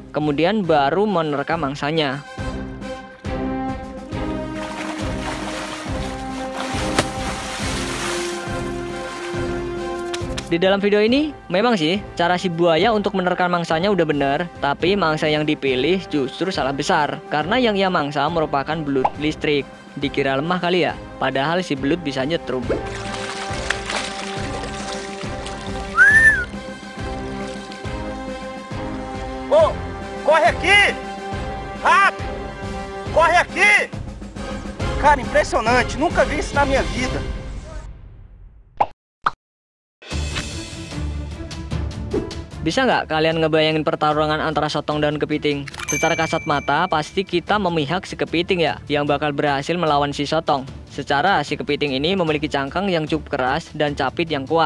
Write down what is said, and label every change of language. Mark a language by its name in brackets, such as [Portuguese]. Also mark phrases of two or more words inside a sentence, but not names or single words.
[Indonesian] Kemudian baru menerkam mangsanya. Di dalam video ini, memang sih, cara si buaya untuk menerkam mangsanya udah bener. Tapi mangsa yang dipilih justru salah besar. Karena yang ia mangsa merupakan belut listrik. Dikira lemah kali ya, padahal si belut bisa nyetrum. [Portuguese] Oh, corre aqui! Rápido! Corre aqui! Cara, impressionante, nunca vi isso na minha vida. [Indonesian] Bisa nggak kalian ngebayangin pertarungan antara sotong dan kepiting? Secara kasat mata, pasti kita memihak si kepiting ya, yang bakal berhasil melawan si sotong. Secara si kepiting ini memiliki cangkang yang cukup keras dan capit yang kuat.